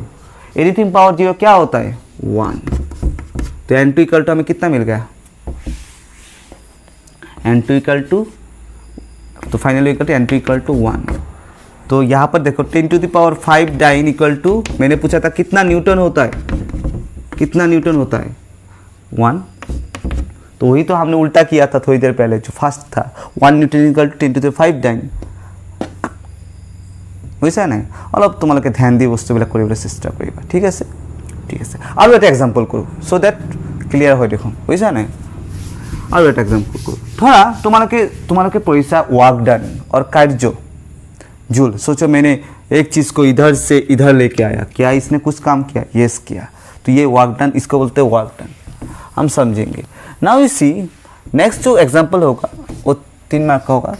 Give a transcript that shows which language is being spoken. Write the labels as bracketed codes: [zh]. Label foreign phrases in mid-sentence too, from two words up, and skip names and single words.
[en] anything power 0 [hi] क्या होता है 1। तो [en] n2 equal to [hi] हमें कितना मिल गया [en] n2 equal to, [hi] तो [en] finally equal to n2 equal to 1. [hi] तो यहाँ पर देखो [en] 10⁵ dyne equal to, [hi] मैंने पूछा था कितना न्यूटन होता है, 1। तो वही तो हमने उल्टा किया था थोड़ी देर पहले, जो फर्स्ट था [en] 1 newton equal to 10⁵ dyne, [as] বুঝছা নাই? অলপ তোমালোকে ধ্যান দি বস্তুবিলাক কৰিবলৈ চেষ্টা কৰিবা, ঠিক আছে ঠিক আছে। আৰু এটা এক্সাম্পল কৰোঁ [en] so that clear [as] হয় দেখোন, বুঝছা নাই? [hi] और एक एग्जाम्पल करो, थोड़ा तुम्हारे पैसा [en] work done [hi] और कार्य जूल। सोचो मैंने एक चीज़ को इधर से इधर लेके आया, क्या इसने कुछ काम किया, यस किया, तो ये [en] work done, [hi] इसको बोलते हैं [en] work done, [hi] हम समझेंगे। [en] now you see, next [hi] जो एग्जाम्पल होगा वो 3 मार्क का होगा।